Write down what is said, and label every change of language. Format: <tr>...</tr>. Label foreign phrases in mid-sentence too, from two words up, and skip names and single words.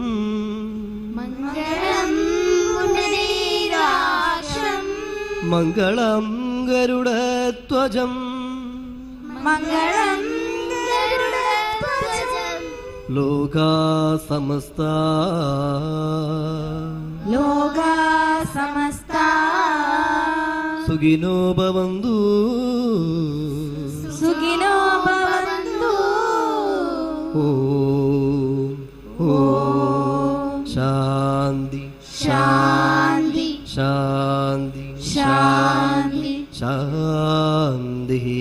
<sa>മംഗളം പുനരീരാക്ഷം മംഗളം ഗരുഡധ്വജം മംഗളം ഗരുഡധ്വജം ലോകാ സമസ്താ ലോകാ സമസ്താ സുഖിനോ ഭവന്തു സുഖിനോ ഭവന്തു ഓം ഓം ശാന്തി ശാന്തി ശാന്തി ശാന്തി ശാന്തി</sa>